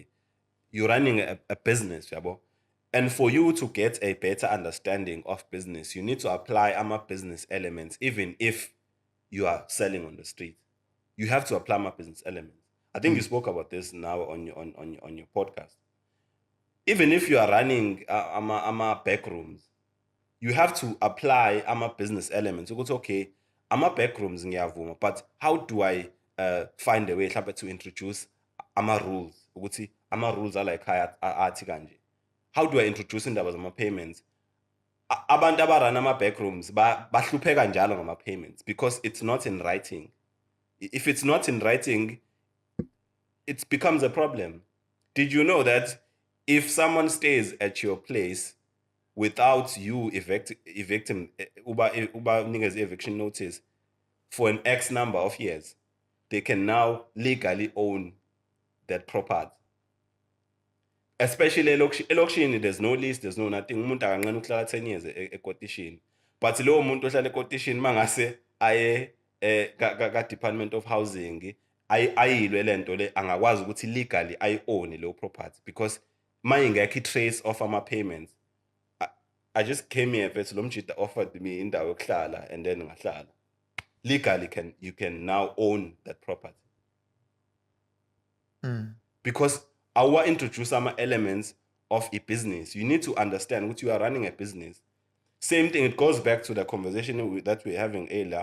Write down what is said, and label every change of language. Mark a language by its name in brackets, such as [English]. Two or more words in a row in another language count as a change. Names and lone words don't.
[English] You're running a business, yabo. And for you to get a better understanding of business, you need to apply AMA business elements, even if you are selling on the street. You have to apply AMA business elements. I think you spoke about this now on your podcast. Even if you are running AMA back rooms, you have to apply AMA business elements. Ukuthi, okay, AMA back rooms ngiyavuma, but how do I find a way to introduce AMA rules? Ukuthi AMA rules are like [Zulu] athi kanje. [English] How do I introduce [Zulu] indaba zama [English] payments? [Zulu] Abantu abarana ama back rooms bahlupheka njalo ngama payments, [English] because it's not in writing. If it's not in writing, it becomes a problem. Did you know that if someone stays at your place without you evicting eviction notice for an X number of years, they can now legally own that property? Especially elokishini, there's no lease, there's no nothing. [Zulu] Umuntu akancane ukuhlala 10 years ekotishini. But lowo muntu ohlala ekotishini mangase aye ka Department of Housing, ayilwe lento le, angakwazi ukuthi [English] legally own [Zulu] leyo property, because mayingekho [English] trace of [Zulu] ama payments. [English] I just came here first, [Zulu] lo mjida [English] offered me [Zulu] indawo yokuhlala, [English] and then ngahlala. Legally you can now own that property. Because our introduce some elements of a business. You need to understand what you are running a business. Same thing, it goes back to the conversation that we're having earlier.